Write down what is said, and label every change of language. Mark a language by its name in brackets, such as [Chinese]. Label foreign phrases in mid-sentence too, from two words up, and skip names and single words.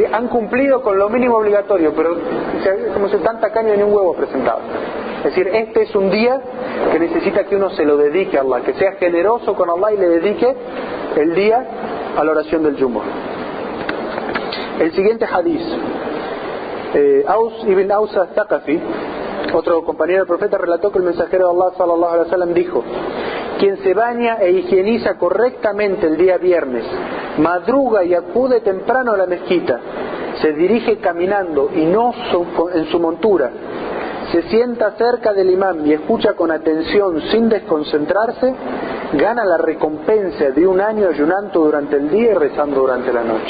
[Spanish] Han cumplido con lo mínimo obligatorio, pero o sea, como si tan tacaño ni un huevo presentado. Es decir, este es un día que necesita que uno se lo dedique a Allah, que sea generoso con Allah y le dedique el día a la oración del Jumu'ah. El siguiente hadiz, Aus ibn Aus al-Thaqafi, otro compañero del profeta, relató que el mensajero de Allah [Arabic] صلى الله عليه وسلم [Spanish] dijo: quien se baña e higieniza correctamente el día viernes, madruga y acude temprano a la mezquita, se dirige caminando y no en su montura, se sienta cerca del imam y escucha con atención sin desconcentrarse, gana la recompensa de un año ayunando durante el día y rezando durante la noche.